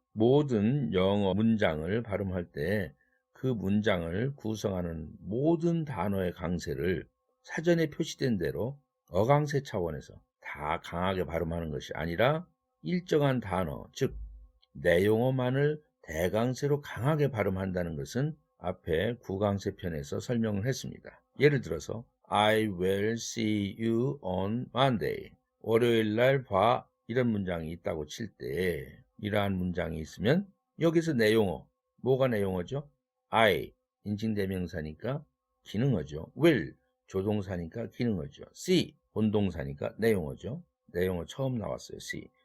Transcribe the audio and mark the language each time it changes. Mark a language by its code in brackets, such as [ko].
[ko] 모든 영어 문장을 발음할 때 그 문장을 구성하는 모든 단어의 강세를 사전에 표시된 대로 어강세 차원에서 다 강하게 발음하는 것이 아니라 일정한 단어, 즉 내용어만을 대강세로 강하게 발음한다는 것은 앞에 구강세 편에서 설명을 했습니다. 예를 들어서 [en] I will see you on Monday. [ko] 월요일 날 봐. 이런 문장이 있다고 칠 때 이러한 문장이 있으면 여기서 내용어, 뭐가 내용어죠? I, 인칭대명사니까 기능어죠. will, 조동사니까 기능어죠. see, 본동사니까 내용어죠. 내용어 처음 나왔어요. see.